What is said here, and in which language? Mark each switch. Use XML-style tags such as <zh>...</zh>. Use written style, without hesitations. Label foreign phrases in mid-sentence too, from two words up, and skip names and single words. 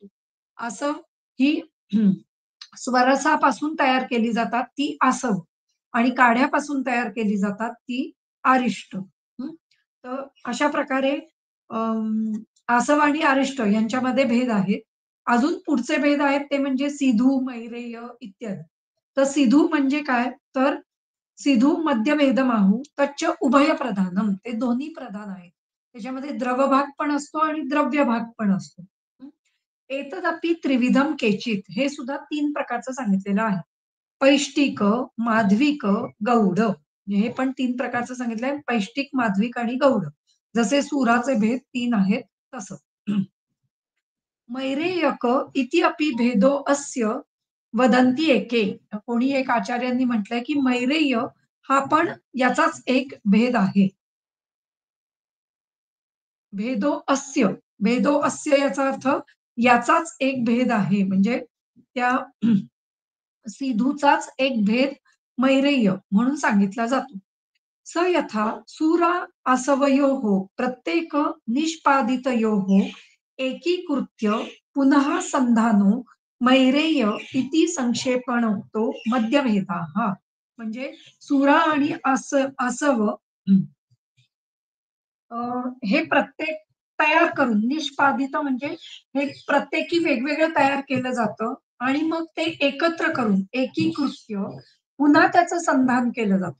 <mr>असं ही स्वरसापासून तयार केली जातात ती आसव आणि काढ्यापासून तयार केली जातात ती आरिष्ट. हं. तर अशा प्रकारे आसव आणि अरिष्ट यांच्यामध्ये भेद आहेत. अजून पुढचे भेद आहेत ते म्हणजे सिधू, मैरेय इत्यादी. तर सिधू म्हणजे काय?</mr> <sa>तर सिधू मध्यभेदमाहू तच्च उभय प्रधानम.</sa> <mr>ते दोन्ही प्रधान आहेत. त्याच्यामध्ये द्रव भाग पण असतो आणि द्रव्य भाग पण असतो. हं.</mr> <sa>एतदपि त्रिविधम केचित.</sa> <mr>हे सुद्धा 3 प्रकारचं सांगितलेलं आहे. पैष्टिक, माध्विक, गौड. हे पण 3 प्रकारचं सांगितलंय. पैष्टिक, माध्विक आणि गौड. जसे सुराचे भेद 3 आहेत तसं.</mr> <sa>मैरेयक इति अपि भेदो अस्य वदंती एके.</sa> <mr>कोणी एक आचार्यांनी म्हटलंय, की मैरेय हा पण याचाच एक भेद आहे.</mr> <sa>भेदो अस्य, भेदो अस्य</sa> <mr>याचा अर्थ याचाच एक भेद आहे. म्हणजे त्या सिधूचाच एक भेद मैरेय म्हणून सांगितला जातो.</mr> <sa>स यथा सूरा आसवयोः प्रत्येक निष्पादितयोः एकीकृत्य पुनः संधानो मैरेय इति संक्षेपणोक्तो मध्यभेदाः.</sa> <mr>म्हणजे सुरा आणि आसव अ, हे प्रत्येक तयार करून निष्पादित म्हणजे हे प्रत्येकी वेगवेगळं तयार केलं जातं आणि मग ते एकत्र करून एकीकृत्य पुन्हा त्याचं संधान केलं जातं.</mr>